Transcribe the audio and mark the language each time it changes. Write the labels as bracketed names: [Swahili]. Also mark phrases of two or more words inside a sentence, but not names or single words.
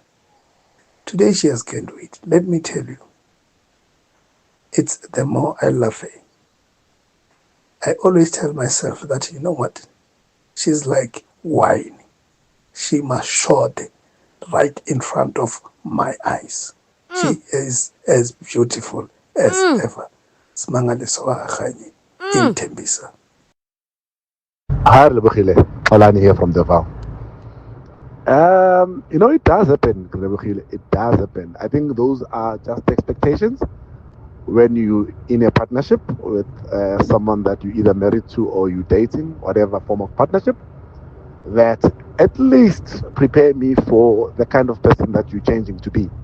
[English] Today she has gained weight. Let me tell you, it's the more I love her. I always tell myself that, you know what, she's like wine. She must short right in front of my eyes. She is as beautiful as ever. Simangaliso wa Khanyi in Tembisa. Hi, Relebogile. Olani here from Davao. It does happen, Relebogile. It does happen. I think those are just expectations when you in a partnership with someone that you either married to or you dating, whatever form of partnership, that at least prepare me for the kind of person that you're changing to be.